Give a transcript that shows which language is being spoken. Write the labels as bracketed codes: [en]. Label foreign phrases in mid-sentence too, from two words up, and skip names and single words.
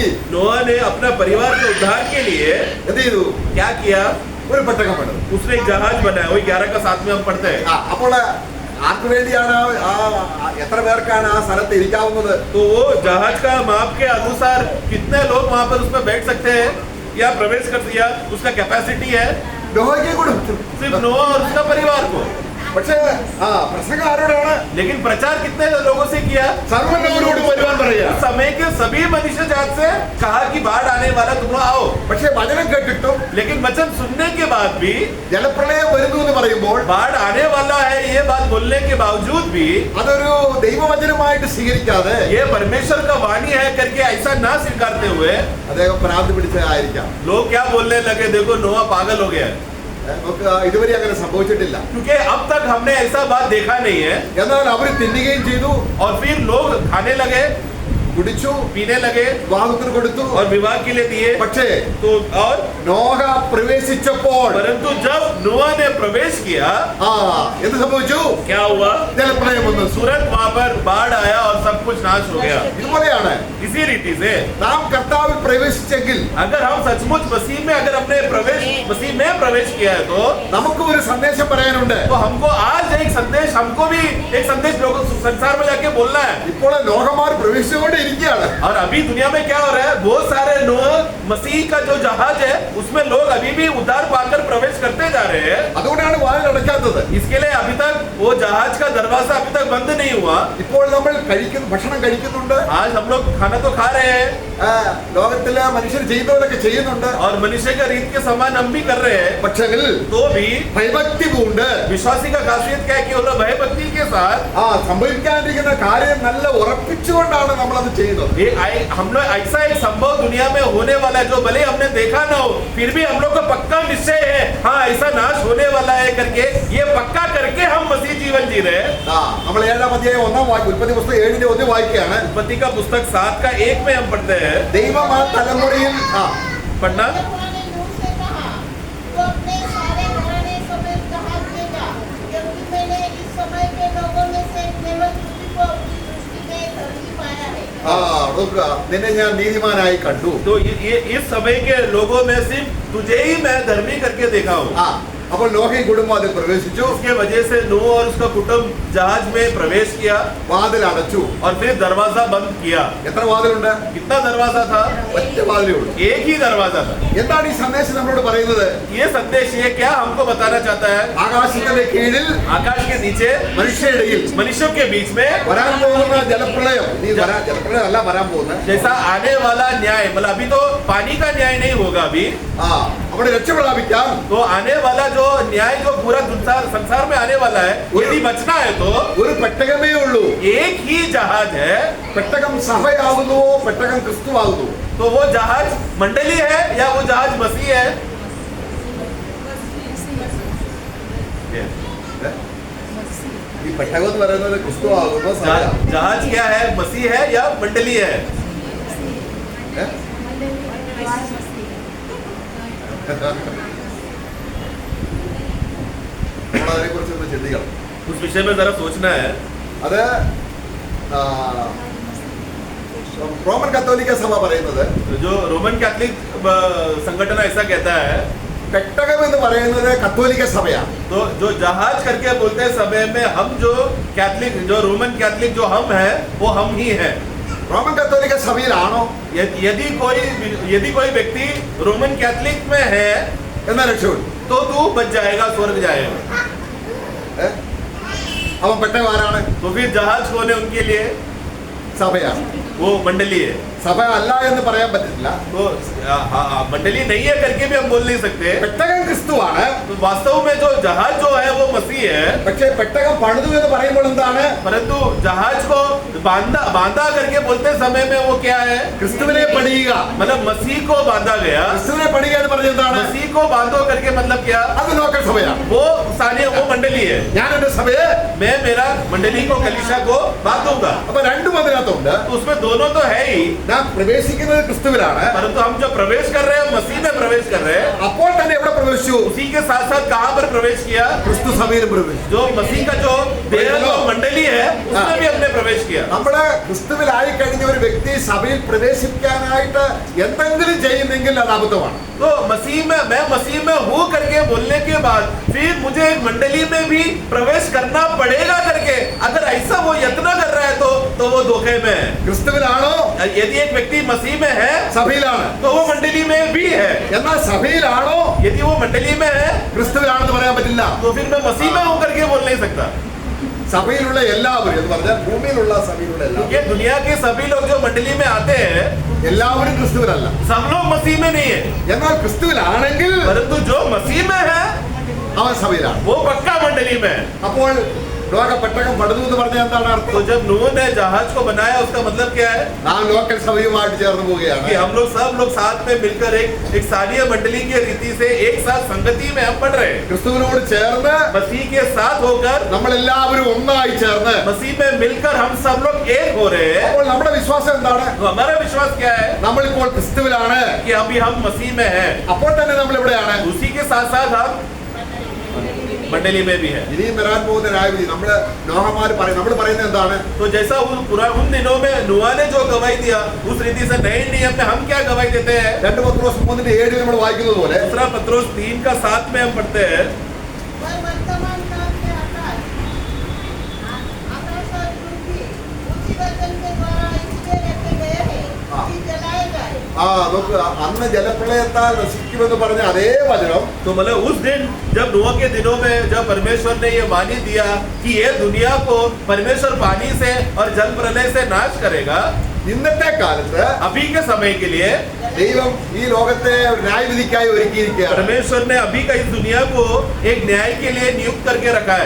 [hi] नोआ ने अपना परिवार के उद्धार के लिए [ml] എന്ത് ചെയ്തു? [hi] क्या किया? [ml] ഒരു പെട്ടകം പണിതു. [hi] उसने एक जहाज बनाया। वही 11 का 7 में हम पढ़ते हैं। [ml] അപ്പോൾ ആർക്ക് വേണ്ടിയാണ് എത്ര പേർക്കാണ് ആ സ്ഥലത്ത് ഇരിക്കാവുന്നത്? [hi] तो वो जहाज का माप के अनुसार कितने लोग वहाँ पर उसमें बैठ सकते हैं या प्रवेश कर दिया, उसका कैपेसिटी है [ml] നോഹയ്ക്ക് കൊടുത്തു. [hi] सिर्फ नोआ और उसका परिवार को। [ml] പക്ഷേ പ്രസംഗം ആരോടാണ്? [hi] लेकिन प्रचार कितने लोगों से किया? [ml] സർവ്വനോട് വരുവാൻ പറയാ. [hi] उस समय के सभी मनुष्य जात से कहा कि बाढ़ आने वाला, तुम लोग आओ। [ml] പക്ഷേ വചനം കേട്ടിട്ടും [hi] लेकिन वचन सुनने के बाद भी, [ml] ജലപ്രളയം വരുന്നു എന്ന് പറയുമ്പോൾ [hi] बाढ़ आने वाला है ये बात बोलने के बावजूद भी, [ml] അതൊരു ദൈവവചനമായിട്ട് സ്വീകരിക്കാതെ [hi] ये परमेश्वर का वाणी है करके ऐसा ना स्वीकारते हुए [ml] അദ്ദേഹം ഭ്രാന്ത് പിടിച്ചതായിരിക്കാം. [hi] लोग क्या बोलने लगे? देखो नोआ पागल हो गया है। [ml] നമുക്ക് ഇതുവരെ അങ്ങനെ സംഭവിച്ചിട്ടില്ല. [hi] क्योंकि अब तक हमने ऐसा बात देखा नहीं है। [ml] എന്നാൽ അവർ തിന്നുകയും ചെയ്തു, [hi] और फिर लोग खाने लगे, [ml] കുടിച്ചു, [hi] पीने लगे [ml] വിവാഹത്തിന് കൊടുത്തു. [hi] और विवाह के लिए दिए। [ml] പക്ഷേ [hi] तो और [ml] നോഹ പ്രവേശിച്ചപ്പോൾ [hi] परंतु जब नोआ ने प्रवेश किया, [ml] എന്ത് സംഭവിച്ചു? [hi] क्या हुआ? [ml] ജലപ്രളയം വന്നു. [hi] तुरंत वहां पर बाढ़ आया और सब कुछ नाश हो गया। [ml] ഇതുപോലെയാണ് [hi] इसी रीति से [ml] നാം കർത്താവിൽ പ്രവേശിച്ചെങ്കിൽ [hi] अगर हम सचमुच मसीह में अगर हमने मसीह में प्रवेश किया है तो [ml] നമുക്ക് ഒരു സന്ദേശം പറയാനുണ്ട്. [hi] हमको आज एक संदेश, हमको भी एक संदेश लोगों संसार में जाके बोलना है। [ml] ഇപ്പോൾ ലോകമാർ പ്രവേശിച്ചുകൊണ്ടിരിക്കുകയാണ്. [hi] और अभी दुनिया में क्या हो रहा है, बहुत सारे लोग मसीह का जो जहाज है उसमें लोग अभी भी उद्धार पाकर प्रवेश करते जा रहे हैं। [ml] അതുകൊണ്ടാണ് വാതിൽ അടയ്ക്കാത്തത്. [hi] इसके लिए अभी तक वो जहाज का दरवाजा अभी तक बंद नहीं हुआ। [ml] ഇപ്പോൾ നമ്മൾ ഭക്ഷണം കഴിക്കുന്നുണ്ട്. [hi] आज हम लोग खाना तो खा रहे हैं [ml] ലോകത്തിലെ മനുഷ്യർ ചെയ്യുന്നവരൊക്കെ ചെയ്യുന്നുണ്ട്. [hi] और मनुष्य का रीत के समान हम भी कर रहे हैं। [ml] പക്ഷെങ്കിൽ [hi] तो भी [ml] ഭയഭക്തി പൂണ്ട് [hi] विश्वासी का खासियत क्या है कि वो लोग भयभक्ति के साथ [ml] സംഭവിക്കാനിരിക്കുന്ന കാര്യം നല്ല ഉറപ്പിച്ചുകൊണ്ടാണ് നമ്മൾ അത് ചെയ്യുന്നത്. [hi] हम लोग ऐसा एक संभव दुनिया में होने वाला है जो भले हमने देखा ना हो फिर भी हम लोग को पक्का निश्चय है, हाँ ऐसा नाश होने वाला है करके ये पक्का करके हम मसीह जीवन जी रहे हैं। [ml] നമ്മൾ 7-ാം അധ്യായം 1-ാം വാക്യം ഉൽപ്പത്തി പുസ്തകം 7-ന്റെ 1 വായിക്കുകയാണ്. [hi] उत्पत्ति का पुस्तक 7 का 1 में हम पढ़ते हैं। [ml] ദൈവം ആ തലമുറയിൽ [hi] पढ़ना यहोवा ने नूह से कहा, "तू अपने सारे घराने समेत जहाज ले जा, क्योंकि मैंने इस समय के लोगों में से केवल तुझी को अपनी दृष्टि में धर्मी पाया है।" [ml] നോക്കുക, നിന്നെ ഞാൻ നീതിമാനായി കണ്ടു. [hi] तो ये इस समय के लोगों में सिर्फ तुझे ही मैं धर्मी करके देखा हूँ। [ml] അപ്പോൾ നോഹയും കുടുംബം അതിൽ പ്രവേശിച്ചു. [hi] उसके वजह से नूह और उसका कुटुंब जहाज में प्रवेश किया [ml] വാതിൽ അടച്ചു. [hi] और फिर दरवाजा बंद किया। [ml] എത്ര വാതിലുണ്ട്? [hi] कितना दरवाजा था? [ml] ഒറ്റ വാതിലേ ഉള്ളൂ. [hi] एक ही दरवाजा था। [ml] എന്താണ് ഈ സന്ദേശം നമ്മളോട് പറയുന്നത്? [hi] ये संदेश ये क्या हमको बताना चाहता है? [ml] ആകാശത്തിന്റെ കീഴിൽ [hi] आकाश के नीचे [ml] മനുഷ്യരിടയിൽ [hi] मनुष्यों के बीच में [ml] വരാൻ പോകുന്ന ജലപ്രളയം, ജലപ്രളയം അല്ല വരാൻ പോകുന്നത്, [hi] जैसा आने वाला न्याय, मतलब अभी तो पानी का न्याय नहीं होगा अभी, [ml] അവിടെ രക്ഷ പ്രാപിക്കാൻ [hi] तो आने वाला जो न्याय जो पूरा संसार में आने वाला है, यदि बचना है तो [ml] ഒരു പെട്ടകമേ ഉള്ളൂ. [hi] एक ही जहाज है। [ml] പെട്ടകം സഭയാകുന്നുവോ പെട്ടകം ക്രിസ്തുവാകുന്നു? [hi] तो वो जहाज मंडली है या वो जहाज मसीह है? [ml] ഈ പെട്ടകം എന്ന് പറയുന്നത് ക്രിസ്തുവാകുന്നു, സഭയാകുന്നു. [hi] जहाज क्या है, मसीह है या मंडली है? [ml] നമ്മളതിനെ കുറിച്ചൊന്ന് ചിന്തിക്കണം. [hi] उस विषय में जरा सोचना है। [ml] അത് റോമൻ കത്തോലിക്ക സഭ പറയുന്നത്, [hi] जो रोमन कैथलिक संगठन ऐसा कहता है, [ml] പെട്ടകം എന്ന് പറയുന്നത് കത്തോലിക്ക സഭയാണ്. [hi] तो जो जहाज करके बोलते हैं समय में हम जो कैथलिक, जो रोमन कैथलिक जो हम हैं वो हम ही हैं। [ml] റോമൻ കത്തോലിക്ക സഭയിലാണോ [hi] यदि कोई व्यक्ति रोमन कैथलिक में है [ml] എന്നാ രക്ഷപ്പെടും? [hi] तो तू बच जाएगा, स्वर्ग जाएगा। [ml] അവൻ പെട്ടകം ആരാണ്? [hi] तो फिर जहाज कौन है उनके लिए? [ml] സഭയാണ്. [hi] वो मंडली है। [ml] സഭ അല്ല എന്ന് പറയാൻ പറ്റില്ല. [hi] तो मंडली नहीं है करके भी हम बोल नहीं सकते। [ml] പെട്ടകം ക്രിസ്തുവാണ്. [hi] तो वास्तव में जो जहाज जो है वो मसीह है। [ml] പക്ഷേ പെട്ടകം പണിതു എന്ന് പറയുമ്പോൾ എന്താണ്? [hi] परंतु जहाज को बांधा करके बोलते समय में वो क्या है? [ml] ക്രിസ്തുവിനെ പണിയുക. [hi] मतलब मसीह को बांधा गया। [ml] ക്രിസ്തുവിനെ പണിയുക എന്ന് പറഞ്ഞത് എന്താണ്? [hi] मसीह को बांधो करके मतलब क्या? [ml] അത് ലോക്കൽ സഭയാണ്. [hi] वो स्थानीय, वो मंडली है। [ml] ഞാൻ എന്റെ സഭയെ [hi] मैं मेरा मंडली को, कलीसिया को बांधूंगा। [ml] അപ്പൊ രണ്ടും അതിനകത്തുണ്ട്. [hi] तो उसमें दोनों तो है ही, [ml] നാം പ്രവേശിക്കുന്നത് ക്രിസ്തുവിലാണ്. [hi] परंतु हम जो प्रवेश कर रहे हैं मसीह में प्रवेश कर रहे हैं। [ml] അപ്പോൾ തന്നെ എവിടെ പ്രവേശിച്ചു? [hi] उसी के साथ साथ कहाँ पर प्रवेश किया? [ml] ക്രിസ്തു സഭയിലും പ്രവേശിച്ചു. [hi] जो मसीह का जो देह जो मंडली है उसमें भी हमने प्रवेश किया। [ml] നമ്മുടെ ക്രിസ്തുവിലായി കഴിഞ്ഞ ഒരു വ്യക്തി സഭയിൽ പ്രവേശിക്കാനായിട്ട് എന്തെങ്കിലും ചെയ്യുന്നെങ്കിൽ അത് അബദ്ധമാണ്. [hi] तो मसीह में, मैं मसीह में हूँ करके बोलने के बाद फिर मुझे एक मंडली में भी प्रवेश करना पड़ेगा करके अगर ऐसा वो यत्न कर रहा है तो वो धोखे में है। [ml] ക്രിസ്തുവിലാണോ? [hi] यदि एक व्यक्ति मसीह में है [ml] സഭയിലാണ്. [hi] तो वो मंडली में भी है। [ml] എന്നാൽ സഭയിലാണോ? [hi] यदि वो मंडली में है [ml] ക്രിസ്തുവിലാണെന്ന് പറയാൻ പറ്റില്ല. [hi] तो फिर मैं मसीह में हूँ करके बोल नहीं सकता। [ml] സഭയിലുള്ള എല്ലാവരും എന്ന് പറഞ്ഞാൽ ഭൂമിയിലുള്ള സഭയിലുള്ള എല്ലാവരും, [hi] क्योंकि दुनिया के सभी लोग जो मंडली में आते हैं [ml] എല്ലാവരും ക്രിസ്തുവിലല്ല. [hi] सब लोग मसीह में नहीं है, [ml] എന്നാൽ ക്രിസ്തുവിലാണെങ്കിൽ [hi] परंतु जो मसीह में है [ml] അവൻ സഭയിലാണ്. [hi] वो पक्का मंडली में है। [ml] അപ്പോൾ ലോക പെട്ടകം പടുതു എന്ന് പറഞ്ഞാൽ എന്താണ് [hi] तो [ml] അർത്ഥം? [hi] जब नूह ने जहाज को बनाया उसका मतलब क्या है? [ml] നാം ലോക്കൽ സഭയുമായിട്ട് ചേർന്ന് [hi] कि [ml] പോവുകയാണ്. [hi] हम लोग सब लोग साथ में मिलकर एक स्थानीय मंडली की रीति से एक साथ संगति में हम पढ़ रहे हैं। [ml] ക്രിസ്തുവിനോട് ചേർന്ന് [hi] मसीह के साथ होकर, [ml] നമ്മൾ എല്ലാവരും ഒന്നായി ചേർന്ന് [hi] मसीह में मिलकर हम सब लोग एक हो रहे हैं। [ml] അപ്പോൾ നമ്മുടെ വിശ്വാസം എന്താണ്? [hi] तो हमारा विश्वास क्या है? [ml] നമ്മളിപ്പോൾ ക്രിസ്തുവിലാണ്. [hi] कि अभी हम मसीह में हैं। [ml] അപ്പോൾ തന്നെ നമ്മൾ എവിടെയാണ്? [hi] उसी के साथ साथ हम मंडली में भी है। [ml] ഇനിയും വരാൻ പോകുന്ന ന്യായവിധി നമ്മൾ പറയുന്നത് എന്താണ്? [hi] तो जैसा उन दिनों में नूह ने जो गवाही दिया, उस रीति से नए नियम में हम क्या गवाही देते हैं? [ml] 2 പത്രോസ് 3:7 നമ്മൾ വായിക്കുന്നത് പോലെ [hi] दूसरा पत्रोस 3:7 में हम पढ़ते हैं, वह वर्तमान काल के आकाश और पृथ्वी उसी वचन के द्वारा इसलिए रखे गए हैं कि जलाए जाए। [ml] നോക്കുക, അന്ന് ജലപ്രളയത്താൽ നശിക്കുമെന്ന് പറഞ്ഞ അതേ വചനം [hi] तो मतलब उस दिन जब नूह के दिनों में जब परमेश्वर ने ये वाणी दिया कि ये दुनिया को परमेश्वर पानी से और जल प्रलय से नाश करेगा, [ml] ഇന്നത്തെ കാലത്ത് [hi] अभी के समय के लिए [ml] ദൈവം ഈ ലോകത്തെ ഒരു ന്യായവിധിക്കായി ഒരുക്കിയിരിക്കുകയാണ്. [hi] परमेश्वर ने अभी का इस दुनिया को एक न्याय के लिए नियुक्त करके रखा है।